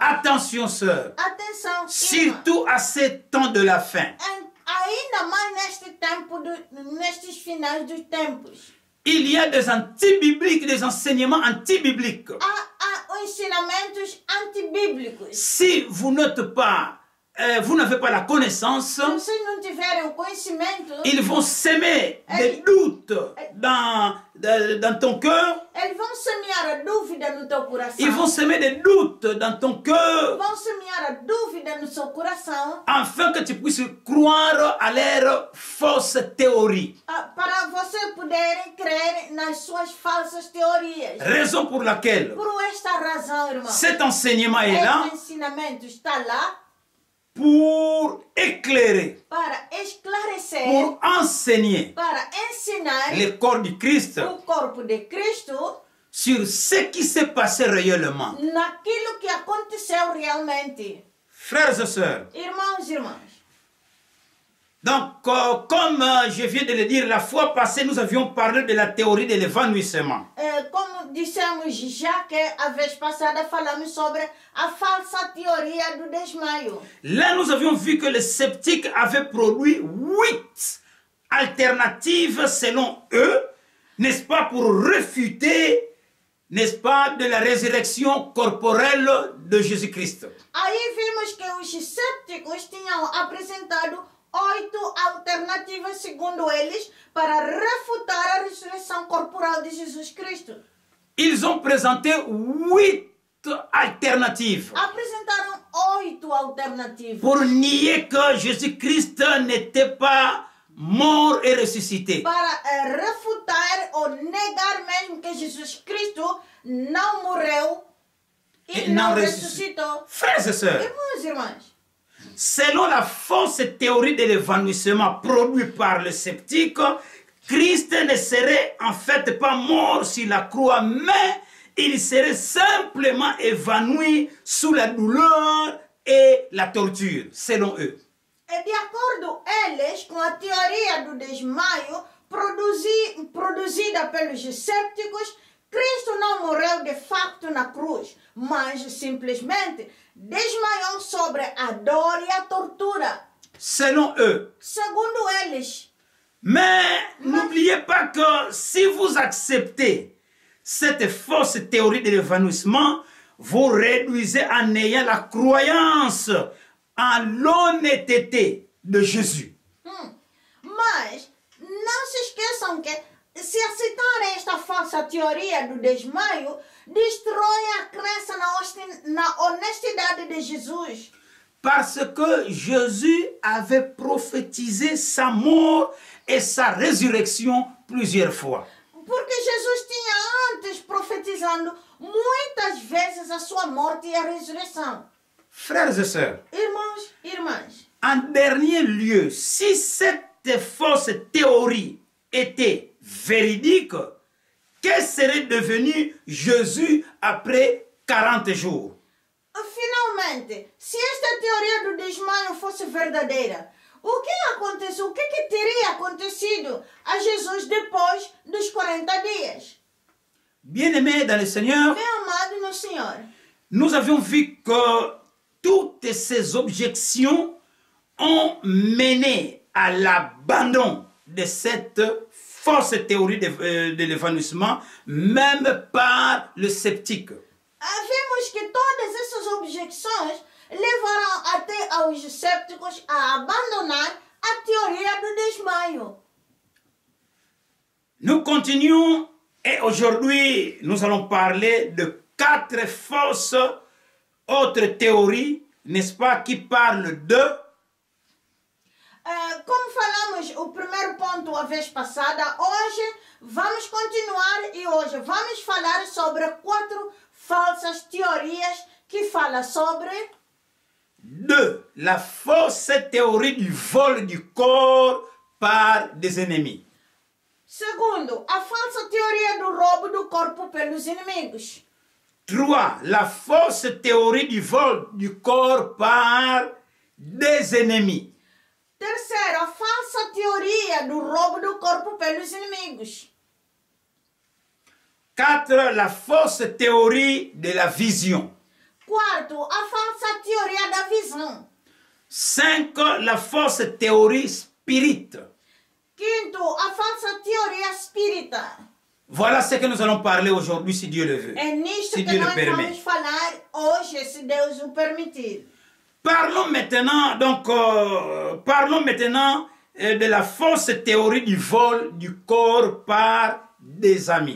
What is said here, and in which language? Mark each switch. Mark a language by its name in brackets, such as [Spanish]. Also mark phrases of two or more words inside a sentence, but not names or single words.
[French] attention sœur, [Portuguese] Atenção, irmã. [French] surtout à ces temps de la fin. [Portuguese] Ainda mais neste tempo, nestes finais dos tempos. [French] Il y a des anti-bibliques, des enseignements anti-bibliques. [Portuguese] Há ensinamentos antibíblicos. [French] Si vous n'êtes pas, vous n'avez pas la connaissance, [Portuguese] Se vocês não tiverem o conhecimento, [French] ils vont s'aimer des doutes dans ton cœur. [Portuguese] eles vão semear a dúvida no teu coração. [French] Ils vont semer des doutes dans ton cœur [Portuguese] Vão semear a dúvida no seu coração, [French] afin que tu puisses croire à leurs fausses théories. [Portuguese] para você poderem crer nas suas falsas teorias. [French] Raison pour laquelle [Portuguese] Por esta razão, irmão, [French] cet enseignement est là [Portuguese] esse ensinamento está lá [French] pour éclairer, [Portuguese] para esclarecer conhecer, [French] pour enseigner [Portuguese] para ensinar [French] le corps du Christ [Portuguese] o corpo de Cristo [French] sur ce qui s'est passé réellement. [Portuguese] naquilo que aconteceu realmente. [French] Frères et sœurs, [Portuguese] Irmãos e irmãs, [French] donc comme je viens de le dire, la fois passée, nous avions parlé de la théorie de l'évanouissement. [Portuguese] como dissemos já que a vez passada falamos sobre a falsa teoria do desmaio. [French] Là, nous avions vu que les sceptiques avaient produit 8 alternatives selon eux, n'est-ce pas, pour réfuter, n'est-ce pas, de la résurrection corporelle de Jésus-Christ. [Portuguese] Aí vimos que os céticos tinham apresentado 8 alternativas, segundo eles, para refutar a ressurreição corporal de Jesus Cristo. [French] Ils ont présenté 8 alternatives [Portuguese] Apresentaram 8 alternativas [French] pour nier que Jésus-Christ n'était pas mort et ressuscité. [Portuguese] para refutar ou negar mesmo que Jesus Cristo não morreu e não ressuscitou. [French] Frères et sœurs, [Portuguese] Irmãos e irmãs, [French] selon la fausse théorie de l'évanouissement produite par le sceptique, Christ ne serait en fait pas mort sur la croix, mais il serait simplement évanoui sous la douleur et la torture, selon eux. [Portuguese] e de acordo eles com a teoria do desmaio produzida pelos céticos, Cristo não morreu de facto na cruz, mas simplesmente desmaiou sobre a dor e a tortura. [French] Selon eux. [Portuguese] Segundo eles. [French] Mais n'oubliez pas que si vous acceptez cette fausse théorie de l'évanouissement, vous réduisez en ayant la croyance en l'honnêteté de Jésus. [Portuguese] Mas não se esqueçam que se aceitarem esta falsa teoria do desmaio, destrói a crença na honestidade de Jesus. [French] Parce que Jésus avait prophétisé sa mort et sa résurrection plusieurs fois. [Portuguese] Porque Jesus tinha antes profetizando muitas vezes a sua morte e a ressurreição. [French] Frères et sœurs, [Portuguese] Irmãos e irmãs, [French] en dernier lieu, si cette fausse théorie était véridique, que serait devenu Jésus après 40 jours? [Portuguese] finalmente, se esta teoria do desmaio fosse verdadeira, o que aconteceu? O que teria acontecido a Jesus depois dos 40 dias? [French] Bien-aimés dans le Seigneur, [Portuguese] Meu amado no Senhor, [French] nous avions vu que toutes ces objections ont mené à l'abandon de cette fausse théorie de l'évanouissement, même par le sceptique. [Portuguese] vimos que todas essas objeções levaram até aos céticos a abandonar a teoria do desmaio. [French] Nous continuons et aujourd'hui nous allons parler de 4 fausses autres théories, n'est-ce pas, qui parlent de [Portuguese] Como falamos o primeiro ponto a vez passada, hoje vamos continuar e hoje vamos falar sobre 4 falsas teorias que falam sobre [French] la fausse théorie du vol du corps par des ennemis. [Portuguese] Segundo, a falsa teoria do roubo do corpo pelos inimigos. [French] 3. La fausse théorie du vol du corps par des ennemis. [Portuguese] Terceiro, a falsa teoria do roubo do corpo pelos inimigos. [French] 4. La fausse théorie de la vision. [Portuguese] Quarto, a falsa teoria da visão. [French] 5. La fausse théorie spirit. [Portuguese] Quinto, a falsa teoria espírita. [French] Voilà ce que nous allons parler aujourd'hui si Dieu le veut. [Portuguese] É nisto [French] Si [Portuguese] que [French] Dieu le [Portuguese] nós [French] permet. [Portuguese] vamos falar hoje, se Deus o permitir. [French] Parlons maintenant, de la fausse théorie du vol du corps par des amis.